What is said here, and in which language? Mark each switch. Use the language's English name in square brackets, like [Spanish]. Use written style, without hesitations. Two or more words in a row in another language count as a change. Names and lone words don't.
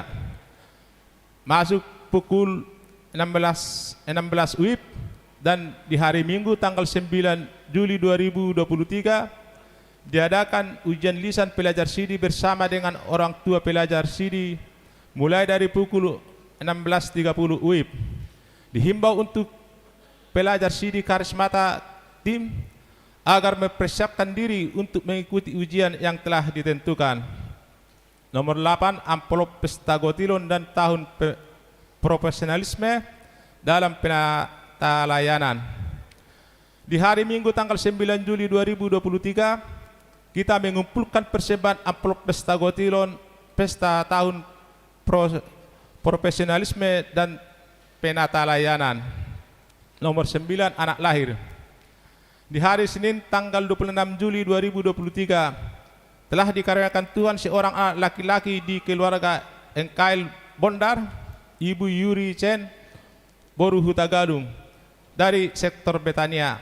[Indonesian] Masuk pukul 16 WIB dan di hari Minggu tanggal 9 Juli 2023 diadakan ujian lisan pelajar sidik bersama dengan orang tua pelajar sidik mulai dari pukul 16.30 WIB. Dihimbau untuk pelajar sidik Karismata tim agar mempersiapkan diri untuk mengikuti ujian yang telah ditentukan. Nomor 8, amplop [Batak Toba] pesta gotilon [Indonesian] dan tahun profesionalisme dalam penata layanan. Di hari Minggu tanggal 9 Juli 2023 kita mengumpulkan persembahan amplop [Batak Toba] pesta gotilon, [Indonesian] pesta tahun profesionalisme dan penata layanan. Nomor 9, anak lahir. Di hari Senin tanggal 26 Juli 2023 telah dikaruniakan Tuhan seorang anak laki-laki di keluarga Engkail Bondar, Ibu Yuri Chen Boru Hutagadung dari sektor Betania.